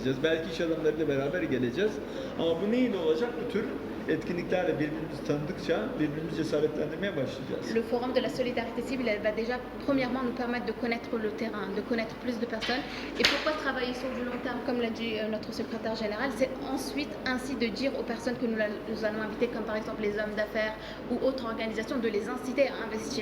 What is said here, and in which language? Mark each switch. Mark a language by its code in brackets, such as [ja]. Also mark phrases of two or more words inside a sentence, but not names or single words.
[tr] Belki iş adamlarıyla beraber geleceğiz. Ama bu neyle olacak? Bu tür etkinliklerle birbirimizi tanıdıkça birbirimizi cesaretlendirmeye başlayacağız. [fr] Le forum de la solidarité civile, elle va déjà premièrement nous permettre de connaître le terrain, de connaître plus de personnes. Et pourquoi travailler sur du long terme, comme l'a dit notre secrétaire général, c'est ensuite ainsi de dire aux personnes que nous allons inviter, comme par exemple les hommes d'affaires ou autres organisations, de les inciter à investir.